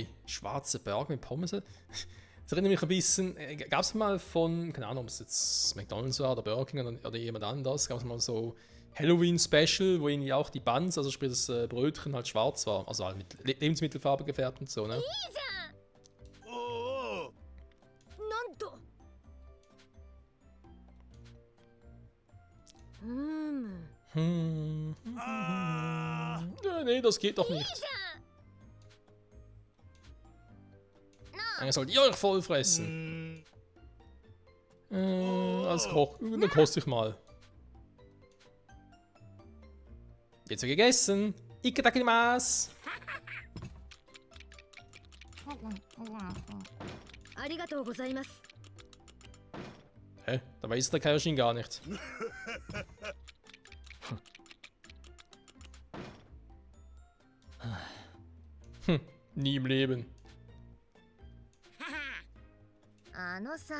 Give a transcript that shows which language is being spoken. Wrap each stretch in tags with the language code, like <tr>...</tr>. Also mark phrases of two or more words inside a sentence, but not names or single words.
<de>Schwarze Burger mit Pommes? Das erinnert mich ein bisschen. Gab es mal von, keine Ahnung, ob es jetzt McDonald's war oder Burger King oder jemand anderes, gab es mal so Halloween-Special, wo irgendwie auch die Buns, also sprich das Brötchen halt schwarz war. Also halt mit Lebensmittelfarbe gefärbt und so, ne?</de> <ja>おおなんと。</ja> <de>Nee, das geht doch nicht. Eigentlich sollt ihr euch voll fressen. Als Koch, dann koste ich mal. Jetzt wird gegessen.</de> <ja>Iketakimasu. ありがとうございます。</ja> <de>Hä? Da weiß der Kaioshin gar nicht. Nie im Leben.</de> <ja>あのさ。</ja>